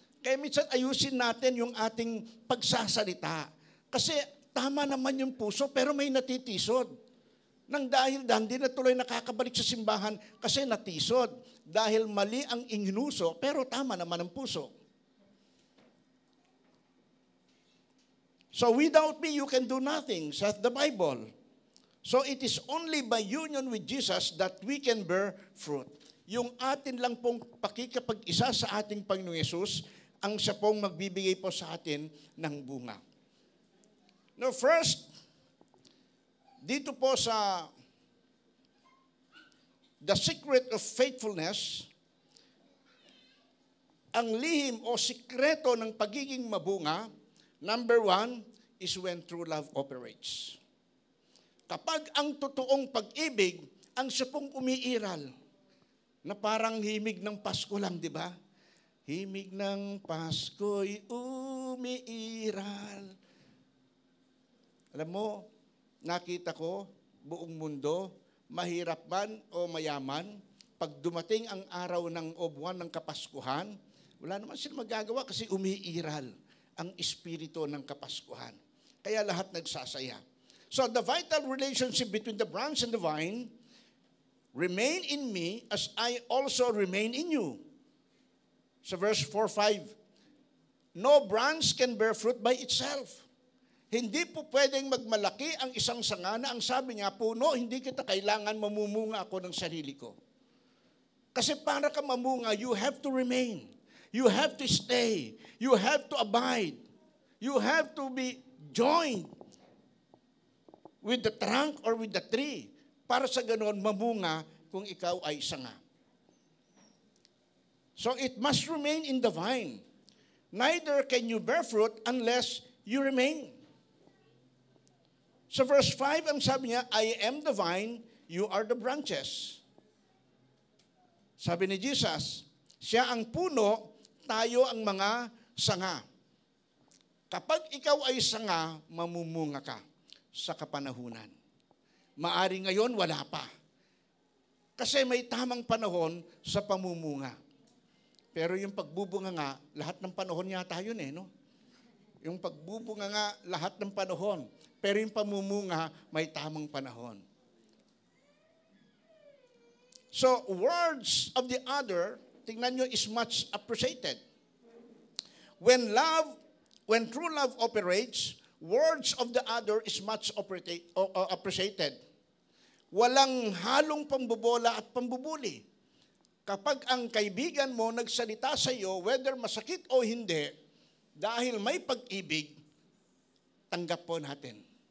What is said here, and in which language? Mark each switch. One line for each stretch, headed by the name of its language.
Filipino: Kaya minsan ayusin natin yung ating pagsasalita. Kasi tama naman yung puso, pero may natitisod. Nang dahil hindi na tuloy nakakabalik sa simbahan kasi natisod. Dahil mali ang ingnuso, pero tama naman ang puso.
English: So without me, you can do nothing, saith the Bible. So it is only by union with Jesus that we can bear fruit.
Filipino: Yung atin lang pong pakikipag-isa sa ating Panginoong Yesus, ang siya pong magbibigay po sa atin ng bunga. Now first, dito po sa The Secret of Faithfulness, ang lihim o sikreto ng pagiging mabunga,
English: number 1 is when true love operates.
Filipino: Kapag ang totoong pag-ibig, ang siya pong umiiral, na parang himig ng Pasko lang, di ba? Himig ng Pasko'y umiiral. Alam mo, nakita ko, buong mundo, mahirap man o mayaman, pag dumating ang araw ng o buwan ng Kapaskuhan, wala naman sila magagawa kasi umiiral ang espiritu ng Kapaskuhan. Kaya lahat nagsasaya.
English: So the vital relationship between the branch and the vine, remain in me as I also remain in you. So verse 4-5, no branch can bear fruit by itself.
Filipino: Hindi po pwedeng magmalaki ang isang sanga na ang sabi niya, puno, hindi kita kailangan mamumunga ako ng sarili ko. Kasi para ka mamunga,
English: you have to remain. You have to stay. You have to abide. You have to be joined with the trunk or with the tree.
Filipino: Para sa ganon, mamunga kung ikaw ay sanga.
English: So it must remain in the vine. Neither can you bear fruit unless you remain.
Filipino: Sa verse 5, ang sabi niya,
English: I am the vine, you are the branches.
Filipino: Sabi ni Jesus, siya ang puno, tayo ang mga sanga. Kapag ikaw ay sanga, mamumunga ka sa kapanahunan. Maari ngayon, wala pa. Kasi may tamang panahon sa pamumunga. Pero yung pagbubunga nga, lahat ng panahon yata yun no? Yung pagbubunga nga, lahat ng panahon. Pero yung pamumunga, may tamang panahon.
English: So, words of the other,
Filipino: tingnan nyo,
English: is much appreciated. When true love operates, words of the other is much appreciated.
Filipino: Walang halong pambobola at pambubuli. Kapag ang kaibigan mo nagsalita sa iyo, whether masakit o hindi, dahil may pag-ibig, tanggap po natin.